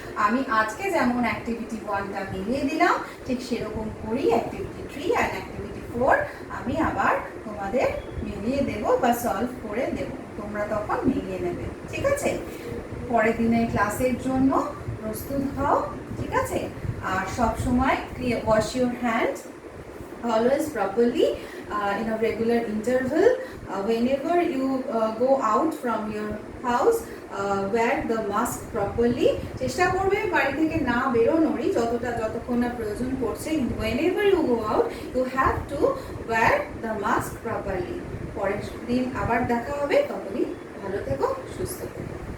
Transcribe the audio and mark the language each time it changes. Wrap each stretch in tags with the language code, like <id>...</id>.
<bn>আমি আজকে যেমন অ্যাক্টিভিটি 1টা মিলিয়ে দিলাম, ঠিক সেরকম করেই অ্যাক্টিভিটি 3 আর অ্যাক্টিভিটি 4 আমি আবার তোমাদের মিলিয়ে দেব বা সলভ করে দেব, তোমরা তখন মিলিয়ে নেবে। ঠিক আছে, পরের দিনের ক্লাসের জন্য প্রস্তুত হও। ঠিক আছে, আর সব সময়</bn> <en>Wash your hand always properly in a regular interval. Whenever you go out from your house, wear the mask properly.</en> <bn>চেষ্টা করবে বাড়ি থেকে না বেরোনোরই যতক্ষণ না প্রয়োজন পড়ছে, কিন্তু</bn> <en>whenever you go out you have to wear the mask properly.</en> <bn>পরের দিন আবার দেখা হবে, ততদিন ভালো থেকো, সুস্থ থেকো।</bn>